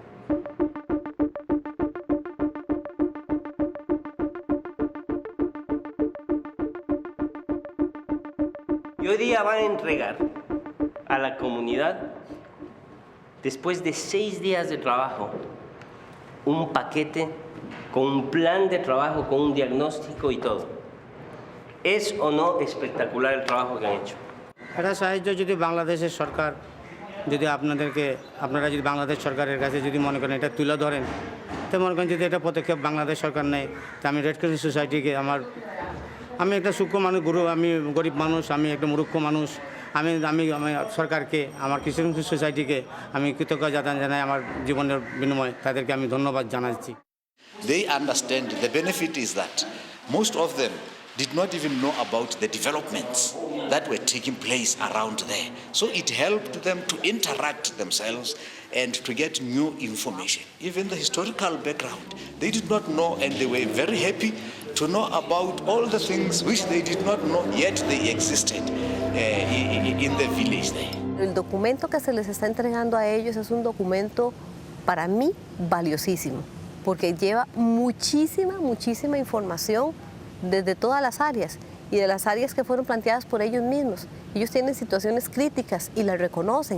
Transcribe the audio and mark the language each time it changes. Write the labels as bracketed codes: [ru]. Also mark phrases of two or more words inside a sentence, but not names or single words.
[es] Y hoy día van a entregar a la comunidad, después de 6 días de trabajo, un paquete con un plan de trabajo, con un diagnóstico y todo. ¿Es o no espectacular el trabajo que han hecho? [bn] এটা সাহায্য যদি বাংলাদেশের সরকার যদি আপনারা যদি বাংলাদেশ সরকারের কাছে যদি মনে করেন এটা তুলে ধরেন, তো মনে করেন যদি এটা পদক্ষেপ বাংলাদেশ সরকার নেয়, তো আমি রেড ক্রস সোসাইটিকে আমি একটা সূক্ষ্ম মানুষ, আমি গরিব মানুষ, আমি একটা মূর্খ মানুষ, আমি সরকারকে, আমার খ্রিস্টান সোসাইটিকে আমি কৃতজ্ঞতা জানাই, আমার জীবনের বিনিময়ে তাদেরকে আমি ধন্যবাদ জানাচ্ছি। [en] They understand the benefit is that most of them did not even know about the developments that were taking place around there. So it helped them to interact themselves and to get new information. Even the historical background, they did not know, and they were very happy to know about all the things which they did not know, yet they existed in the village there. [es] El documento que se les está entregando a ellos es un documento para mí valiosísimo, porque lleva muchísima información desde todas las áreas y de las áreas que fueron planteadas por ellos mismos. Ellos tienen situaciones críticas y las reconocen.